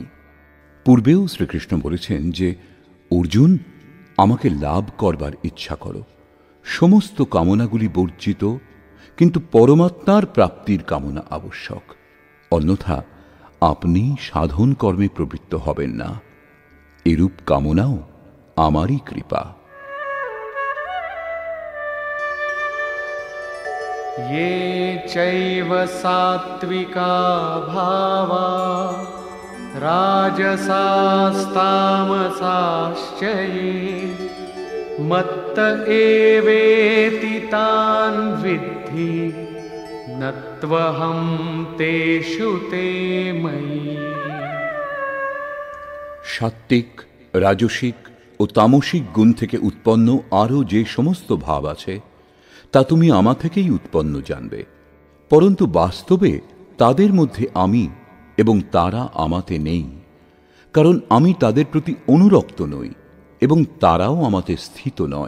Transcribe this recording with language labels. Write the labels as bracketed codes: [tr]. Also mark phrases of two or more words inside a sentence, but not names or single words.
[bn] পূর্বেও শ্রীকৃষ্ণ বলেছেন যে অর্জুন, আমাকে লাভ করবার ইচ্ছা করো, সমস্ত কামনাগুলি বর্জিত, কিন্তু পরমাত্মার প্রাপ্তির কামনা আবশ্যক, অন্যথা আপনি সাধন কর্মে প্রবৃত্ত হবেন না। এরূপ কামনাও আমারই কৃপা। [sa] ये चैव सात्विका भावा राजसास्तामसाश्च ये मत्त एवेति तान् विद्धि नत्वहं तेषु ते मयि। [bn] সাত্ত্বিক, রাজসিক ও তামসিক গুণ থেকে উৎপন্ন আরও যে সমস্ত ভাব আছে তা তুমি আমা থেকেই উৎপন্ন জানবে, পরন্তু বাস্তবে তাদের মধ্যে আমি এবং তারা আমাতে নেই, কারণ আমি তাদের প্রতি অনুরক্ত নই এবং তারাও আমাতে স্থিত নয়।